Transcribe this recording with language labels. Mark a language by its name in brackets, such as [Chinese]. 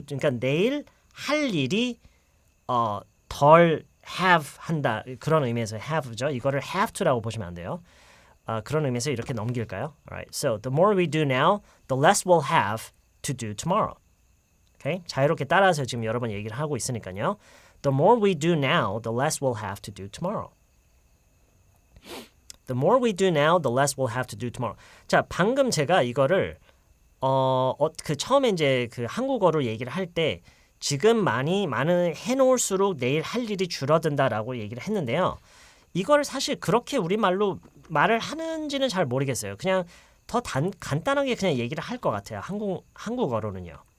[Korean] 그러니까 내일 할 일이 덜 have 한다. 그런 의미에서 have죠. 이거를 have to라고 보시면 안 돼요. 그런 의미에서 이렇게 넘길까요? [English] Alright. So the more we do now, the less we'll have to do tomorrow. Okay? [Korean] 자유롭게 따라서 지금 여러 번 얘기를 하고 있으니까요. [English] The more we do now, the less we'll have to do tomorrow. The more we do now, the less we'll have to do tomorrow. [Korean] 자, 방금 제가 이거를 그 처음에 이제 그 한국어로 얘기를 할 때 지금 많은 해놓을수록 내일 할 일이 줄어든다라고 얘기를 했는데요. 이거를 사실 그렇게 우리말로 말을 하는지는 잘 모르겠어요. 그냥 더 간단하게 그냥 얘기를 할 것 같아요. 한국어로는요.